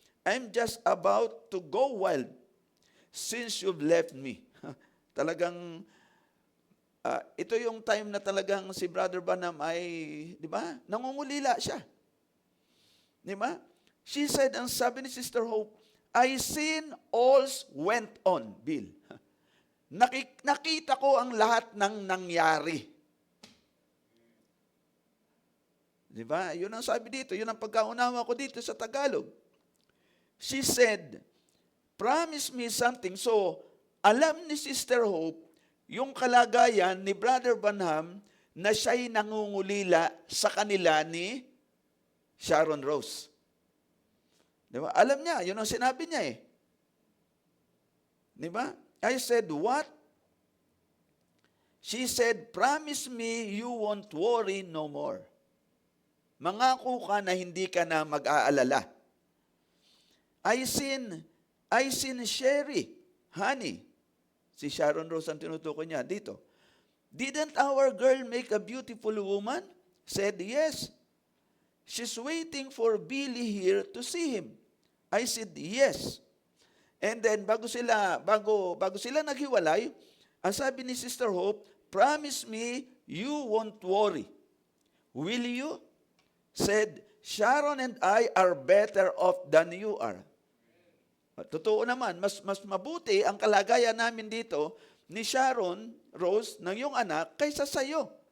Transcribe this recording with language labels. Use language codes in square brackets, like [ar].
[en] I'm just about to go wild since you've left me." [tl] Talagang, ito yung time na talagang si Brother Branham ay, di ba, nangungulila siya. Di ba? [en] She said, [tl] ang sabi ni [en] Sister Hope, "I seen all's went on," Bill. [tl] Nakita ko ang lahat ng nangyari. Di ba? Yun ang sabi dito. Yun ang pagkaunawa ko dito sa Tagalog. [en] She said, "Promise me something." [tl] So, alam ni Sister Hope yung kalagayan ni Brother Branham na siya'y nangungulila sa kanila ni Sharon Rose. Di ba? Alam niya, yun ang sinabi niya eh. [en] Di ba? I said, "What?" She said, "Promise me you won't worry no more. [tl] Mangako ka na hindi ka na mag-aalala. [en] I seen Sherry, honey." [tl] Si Sharon Rose ang tinutukoy niya dito. [en] "Didn't our girl make a beautiful woman?" Said, "Yes. She's waiting for Billy here to see him." I said, "Yes." And then [tl] bago sila naghiwalay, ang sabi ni [en] Sister Hope, "Promise me you won't worry. Will you?" Said, "Sharon and I are better off than you are." [tl] Totoo naman, mas mabuti ang kalagayan namin dito ni Sharon Rose, ng iyong anak, kaysa sa iyo.